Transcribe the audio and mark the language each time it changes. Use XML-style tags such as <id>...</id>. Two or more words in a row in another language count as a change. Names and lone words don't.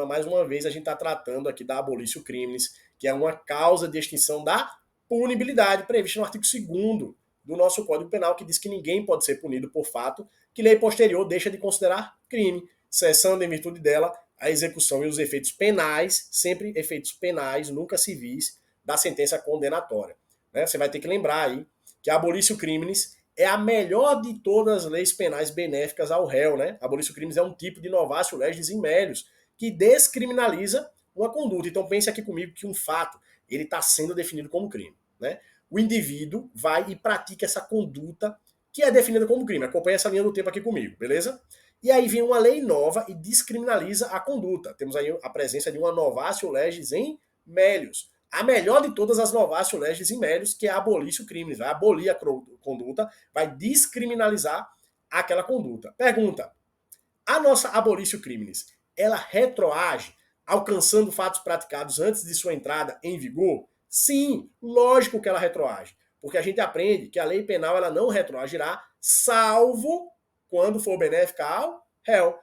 <pt>Mais uma vez, a gente está tratando aqui da</pt> <la>abolício criminis,</la> <pt>que é uma causa de extinção da punibilidade prevista no artigo 2º do nosso Código Penal, que diz que ninguém pode ser punido por fato que lei posterior deixa de considerar crime, cessando em virtude dela a execução e os efeitos penais, sempre efeitos penais, nunca civis, da sentença condenatória. Né? Você vai ter que lembrar aí que a</pt> <la>abolício criminis</la> <pt>é a melhor de todas as leis penais benéficas ao réu, né?</pt> <la>Abolício criminis</la> <pt>é um tipo de</pt> <la>novatio legis in melius,</la> <pt>que descriminaliza uma conduta. Então pense aqui comigo que um fato, ele está sendo definido como crime, né? O indivíduo vai e pratica essa conduta que é definida como crime. Acompanha essa linha do tempo aqui comigo, beleza? E aí vem uma lei nova e descriminaliza a conduta. Temos aí a presença de uma</pt> <la>novatio legis in melius.</la> <pt>A melhor de todas as</pt> <la>novatio legis in melius,</la> <pt>que é a</pt> <la>abolício criminis.</la> <pt>Vai abolir a conduta, vai descriminalizar aquela conduta. Pergunta: a nossa</pt> <la>abolício criminis,</la> <pt>ela retroage, alcançando fatos praticados antes de sua entrada em vigor? Sim, lógico que ela retroage. Porque a gente aprende que a lei penal ela não retroagirá, salvo quando for benéfica ao réu.</pt>